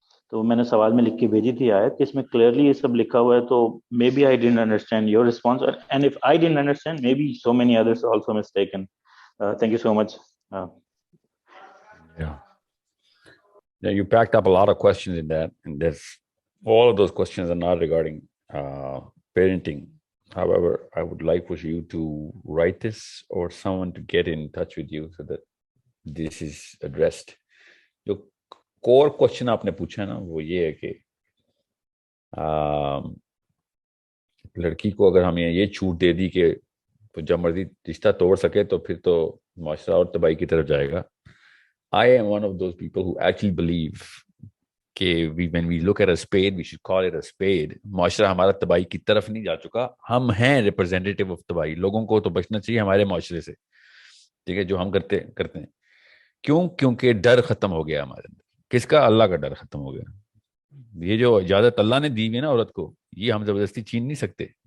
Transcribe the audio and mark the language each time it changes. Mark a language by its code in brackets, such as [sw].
[ur] تو میں نے سوال میں لکھ کے بھیجی تھی آیت کہ اس میں کلیئرلی یہ سب لکھا ہوا ہے. [en] تو maybe I didn't understand your response, and if I didn't understand may be so many others also mistaken. Thank you so much. Yeah, you packed up a lot of questions in that, and all of those questions are not regarding parenting. However, I would like for you to write this or someone to get in touch with you so that this is addressed. [ur] جو کور question آپ نے پوچھا نا وہ یہ ہے کہ لڑکی کو اگر ہمیں یہ چھوٹ دے دی کہ جب مرضی رشتہ توڑ سکے تو پھر تو معاشرہ اور تباہی کی طرف جائے گا. [en] I am one of those people who actually believe کہ when we look at a spade, we should call it a spade. [ur] معاشرہ ہمارا تباہی کی طرف نہیں جا چکا, ہم ہیں ریپرزینٹیٹیو آف تباہی. لوگوں کو تو بچنا چاہیے ہمارے معاشرے سے, ٹھیک ہے, جو ہم کرتے ہیں. کیوں؟ کیونکہ ڈر ختم ہو گیا ہمارے اندر. کس کا؟ اللہ کا ڈر ختم ہو گیا. یہ جو اجازت اللہ نے دی ہوئی ہے نا عورت کو, یہ ہم زبردستی چھین نہیں سکتے.